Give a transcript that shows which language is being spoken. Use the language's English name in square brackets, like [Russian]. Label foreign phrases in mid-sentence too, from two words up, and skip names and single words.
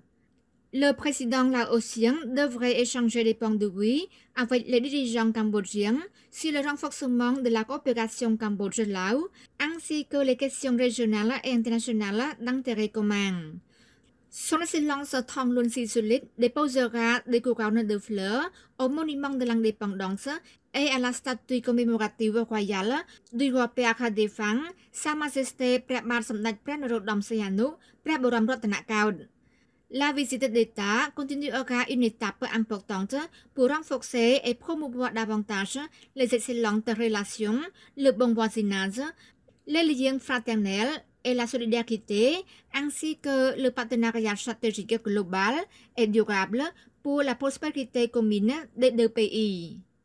[French] Le président laotien devrait échanger des points de vue avec les dirigeants cambodgiens sur le renforcement de la coopération Cambodge-Laos ainsi que les questions régionales et internationales d'intérêt commun. Son Excellence Thongloun Sisoulith déposera des couronnes de fleurs au monument de l'indépendance et à la statue commémorative royale du roi Père défunt, Sa Majesté ព្រះបាទសម្ដេចព្រះនរោត្តមសីហនុ ព្រះបរមរតនកោដ្ឋ La visite d'État continuera une étape importante pour renforcer et promouvoir davantage les excellentes relations, le bon voisinage, les liens fraternels et la solidarité, ainsi que le partenariat stratégique global et durable pour la prospérité commune des deux pays.